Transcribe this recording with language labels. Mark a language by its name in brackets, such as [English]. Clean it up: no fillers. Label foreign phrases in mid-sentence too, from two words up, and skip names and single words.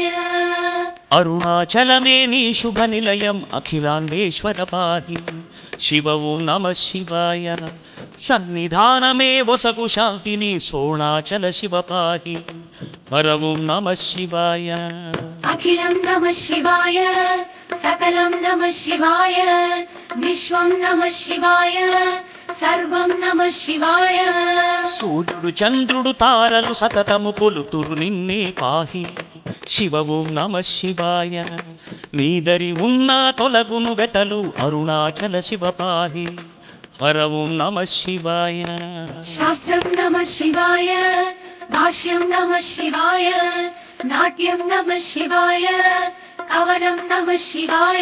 [Telugu] అరుణాచలమే నీ శుభ నిలయం అఖిలాండేశ్వర పాహి శివ [Sanskrit] ओं नमः शिवाय [Telugu] సన్నిధానమే వసగు శాంతిని సోణాచల శివ పాహి హర [Sanskrit] ओं नमः शिवाय अखिलं नमः शिवाय, सकलं नमः शिवाय विश्वं नमः शिवाय सर्वं नमः शिवाय [Telugu] సూర్యుడు చంద్రుడు తారలు సతతము కొలుతురు నిన్నే పాహి శివ [Sanskrit] ఓం నమ శివాయ [Telugu] నీదరి ఉన్న తొలగును వెతలు అరుణాచల శివ పాహి హర [Sanskrit] ఓం నమ శివాయ शास्त्रं नमः शिवाय भाष्यं नमः शिवाय नाट्यं नमः शिवाय कवनं नमः शिवाय